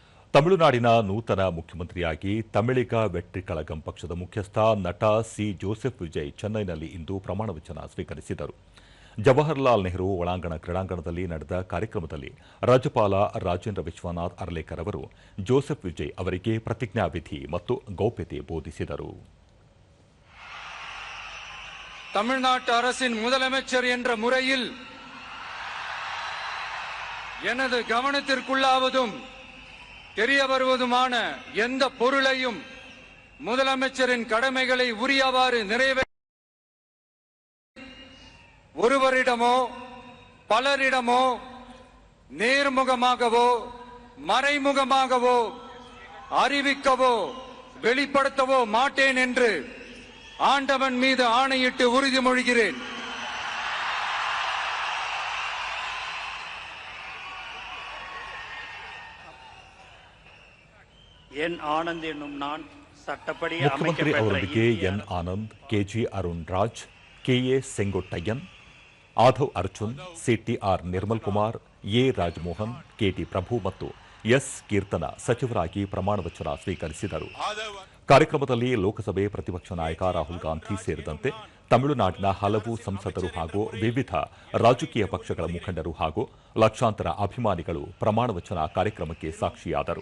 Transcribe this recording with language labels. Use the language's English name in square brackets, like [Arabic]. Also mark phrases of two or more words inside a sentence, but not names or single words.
[Kannada] ತಮಿಳುನಾಡಿನ ನೂತನ ಮುಖ್ಯಮಂತ್ರಿಯಾಗಿ ತಮಿಳಿಗ ವೆಟ್ರಿ ಕಳಗಂ ಪಕ್ಷದ ಮುಖ್ಯಸ್ಥ ನಟ ಸಿ ಜೋಸೆಫ್ ವಿಜಯ್ ಚೆನ್ನೈನಲ್ಲಿ ಇಂದು ಪ್ರಮಾಣವಚನ ಸ್ವೀಕರಿಸಿದರು. ಜವಾಹರಲಾಲ್ ನೆಹರು ಒಳಾಂಗಣ ಕ್ರೀಡಾಂಗಣದಲ್ಲಿ ನಡೆದ ಕಾರ್ಯಕ್ರಮದಲ್ಲಿ ರಾಜ್ಯಪಾಲ ರಾಜೇಂದ್ರ ವಿಶ್ವನಾಥ್ ಅರ್ಲೇಕರ್ ಅವರು ಜೋಸೆಫ್ ವಿಜಯ್ ಅವರಿಗೆ ಪ್ರತಿಜ್ಞಾವಿಧಿ ಮತ್ತು ಗೌಪ್ಯತೆ ಬೋಧಿಸಿದರು. [Tamil] தமிழ்நாட்டு அரசின் முதலமைச்சர் என்ற முறையில் எனது கவனத்திற்குள்ளாவதும் தெரிய வருவதுமான எந்த பொருளையும் முதலமைச்சரின் கடமைகளை உரியவாறு நிறைவேற்ற ஒருவரிடமோ பலரிடமோ நேர்முகமாகவோ மறைமுகமாகவோ அறிவிக்கவோ வெளிப்படுத்தவோ மாட்டேன் என்று ஆண்டவன் மீது ஆணையிட்டு உறுதிமொழிகிறேன். ಎನ್ ಆನಂದ್ ಎನ್ನುம் நான் சட்டப்படி [Kannada] ಮುಖ್ಯಮಂತ್ರಿ ಅವರೊಂದಿಗೆ ಎನ್ ಆನಂದ್, ಕೆಜಿ ಅರುಣ್ ರಾಜ್, ಕೆಎ ಸೆಂಗೊಟ್ಟಯ್ಯನ್, ಆಧವ್ ಅರ್ಜುನ್, ಸಿಟಿಆರ್ ನಿರ್ಮಲ್ ಕುಮಾರ್, ಎ ರಾಜಮೋಹನ್, ಕೆಟಿ ಪ್ರಭು ಮತ್ತು ಎಸ್ ಕೀರ್ತನ ಸಚಿವರಾಗಿ ಪ್ರಮಾಣವಚನ ಸ್ವೀಕರಿಸಿದರು. ಕಾರ್ಯಕ್ರಮದಲ್ಲಿ ಲೋಕಸಭೆ ಪ್ರತಿಪಕ್ಷ ನಾಯಕ ರಾಹುಲ್ ಗಾಂಧಿ ಸೇರಿದಂತೆ ತಮಿಳುನಾಡಿನ ಹಲವು ಸಂಸದರು ಹಾಗೂ ವಿವಿಧ ರಾಜಕೀಯ ಪಕ್ಷಗಳ ಮುಖಂಡರು ಹಾಗೂ ಲಕ್ಷಾಂತರ ಅಭಿಮಾನಿಗಳು ಪ್ರಮಾಣವಚನ ಕಾರ್ಯಕ್ರಮಕ್ಕೆ ಸಾಕ್ಷಿಯಾದರು.